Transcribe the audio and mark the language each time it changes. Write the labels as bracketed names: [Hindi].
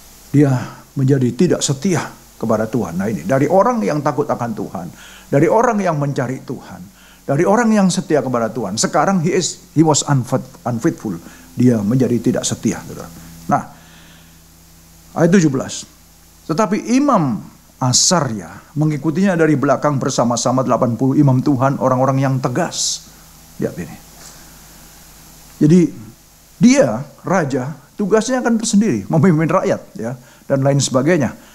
[Indonesian] Dia menjadi tidak setia kepada Tuhan. Nah, ini dari orang yang takut akan Tuhan, dari orang yang mencari Tuhan, dari orang yang setia kepada Tuhan. Sekarang [English] he was unfaithful. [Indonesian] Dia menjadi tidak setia. Nah, ayat 17. Tetapi Imam Asarya mengikutinya dari belakang bersama-sama 80 imam Tuhan, orang-orang yang tegas. Lihat ini. Jadi dia, raja, tugasnya akan tersendiri, memimpin rakyat, ya, dan lain sebagainya.